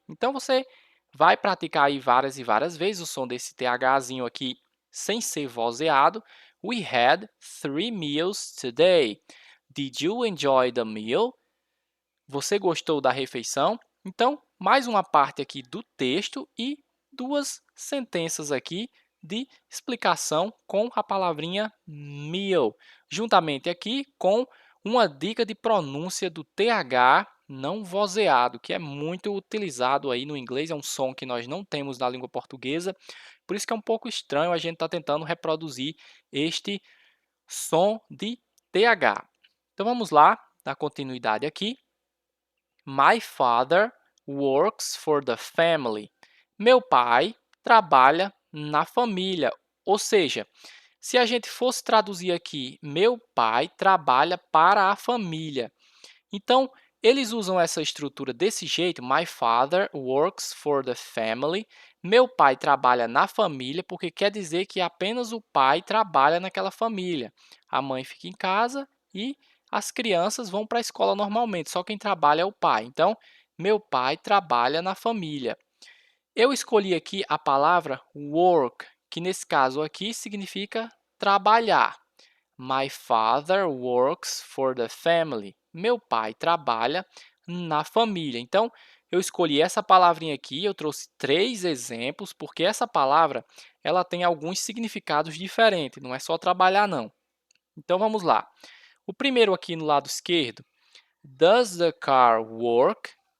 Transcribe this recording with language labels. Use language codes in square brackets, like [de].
[pt] Então, você vai praticar aí várias e várias vezes o som desse THzinho aqui sem ser vozeado. [en] We had three meals today. Did you enjoy the meal? [pt] Você gostou da refeição? Então, mais uma parte aqui do texto e duas sentenças aqui de explicação com a palavrinha meal, juntamente aqui com uma dica de pronúncia do TH não vozeado, que é muito utilizado aí no inglês, é um som que nós não temos na língua portuguesa, por isso que é um pouco estranho a gente estar tentando reproduzir este som de TH. Então vamos lá, dar continuidade aqui. [en] My father works for the family. [pt] Meu pai trabalha na família. Ou seja, se a gente fosse traduzir aqui, meu pai trabalha para a família. Então, eles usam essa estrutura desse jeito, [en] my father works for the family. [pt] Meu pai trabalha na família, porque quer dizer que apenas o pai trabalha naquela família. A mãe fica em casa e as crianças vão para a escola normalmente, só quem trabalha é o pai. Então, meu pai trabalha na família. Eu escolhi aqui a palavra work, que nesse caso aqui significa trabalhar. [en] My father works for the family. [pt] Meu pai trabalha na família. Então, eu escolhi essa palavrinha aqui, eu trouxe 3 exemplos, porque essa palavra ela tem alguns significados diferentes, não é só trabalhar não. Então, vamos lá. O primeiro aqui no lado esquerdo, [en] does the car work?